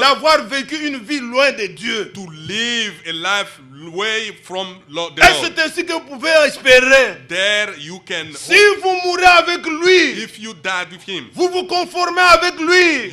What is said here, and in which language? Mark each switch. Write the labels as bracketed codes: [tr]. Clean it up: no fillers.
[fr] d'avoir vécu une vie loin de Dieu. [en] to live a life away from the [fr] Et [en] Lord. [fr] c'est ainsi que vous pouvez espérer. [en] There you can, Si vous mourrez avec lui, if you died with him, [fr] vous vous conformez avec lui.